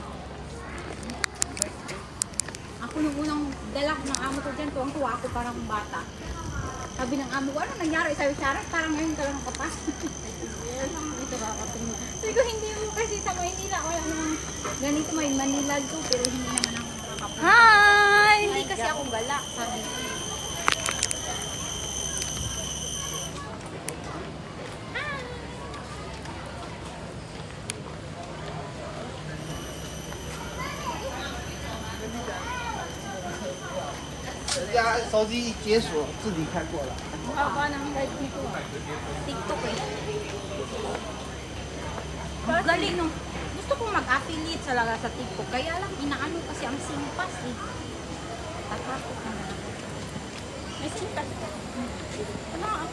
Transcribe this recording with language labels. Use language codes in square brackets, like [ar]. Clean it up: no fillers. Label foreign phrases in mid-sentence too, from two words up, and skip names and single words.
[tl] Ako nung unang dala ko ng amo ko dyan, tuwang-tuwa ako parang bata. Sabi ng amo ko, ano nangyari? Sabi Sarah, parang ngayon ka lang nakapasok. Sabi ko, hindi mo kasi sa Maynila, wala namang ganito may Manila Zoo, pero hindi naman ako nakakapunta. Hi! Hindi kasi ako gala, sabi ko. [zh] 人家手机一解锁自己开过了。 [tl] Baba ng live nito. TikTok eh. Ang galing no. Gusto kong mag-affiliate talaga sa TikTok. Kaya lang inaano kasi ang simpas eh. Tatakot na lang. May simpas ka. Ano ako?